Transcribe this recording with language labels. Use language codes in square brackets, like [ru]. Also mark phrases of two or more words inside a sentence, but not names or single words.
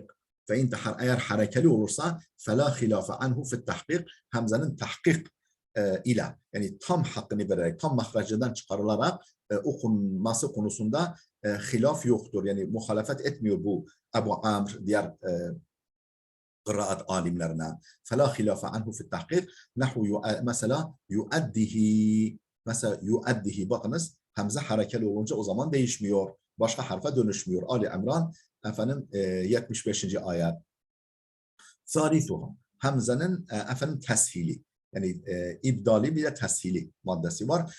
[ar] فإن [tr] eğer harekeli olursa [ar] فلا خلاف عنه في التحقيق. [tr] Hamzanın tahkik ile yani tam hakkını vererek, tam mahracından çıkarılarak okunması konusunda hilaf yoktur. Yani muhalefet etmiyor bu Ebu Amr diğer kıraat alimlerine. [ar] فَلَا خِلَافَ عَنْهُ فِي التَّحْقِيقِ نَحُ mesela yuaddihi. [tr] Mesela yuaddihi bakınız hamza harekeli olunca o zaman değişmiyor. Başka harfe dönüşmüyor. Ali İmran efendim 75. ayet. ثالثها hamzanın efendim teshili. Yani ibdali bir de teshili maddesi var.